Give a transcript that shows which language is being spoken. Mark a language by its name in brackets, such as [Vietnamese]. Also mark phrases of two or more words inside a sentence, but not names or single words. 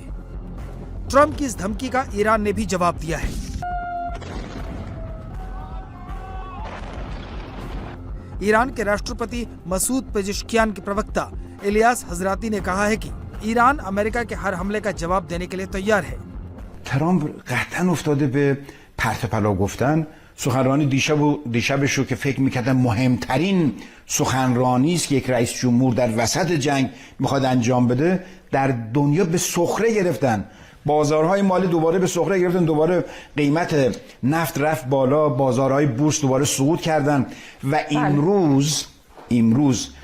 [Hindi] ट्रंप की इस धमकी का ईरान ने भी जवाब दिया है। ईरान के राष्ट्रपति मसूद पेजेश्कियान के प्रवक्ता इलियास हजराती ने कहा है कि ईरान अमेरिका के हर हमले का जवाब देने के लिए तैयार है। [Persian] ترامپ قطعا افتاده به پرت و پلا گفتن. سخنرانی دیشبش رو که فکر میکردم مهمترین سخنرانی است که یک رئیس جمهور در وسط جنگ میخواد انجام بده، در دنیا به سخره گرفتن. بازارهای مالی دوباره به سخره گرفتن، دوباره قیمت نفت رفت بالا، بازارهای بورس دوباره صعود کردن و امروز